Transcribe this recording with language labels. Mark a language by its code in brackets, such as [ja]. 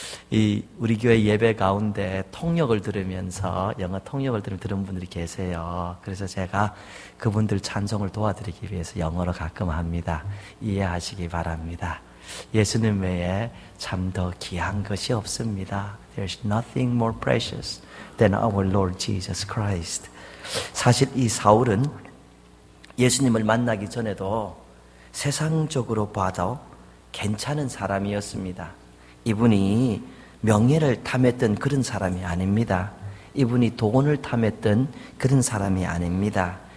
[ko] 이 우리 교회 예배 가운데 통역을 들으면서 영어 통역을 들은 분들이 계세요. 그래서 제가 그분들 찬송을 도와드리기 위해서 영어로 가끔 합니다. 이해하시기 바랍니다. 예수님 외에 참 더 귀한 것이 없습니다. [en] There's nothing more precious than our Lord Jesus Christ. [ko] 사실 이 사울은 예수님을 만나기 전에도 세상적으로 봐도 괜찮은 사람이었습니다. 이분이 명예를 탐했던 그런 사람이 아닙니다. 이분이 돈을 탐했던 그런 사람이 아닙니다.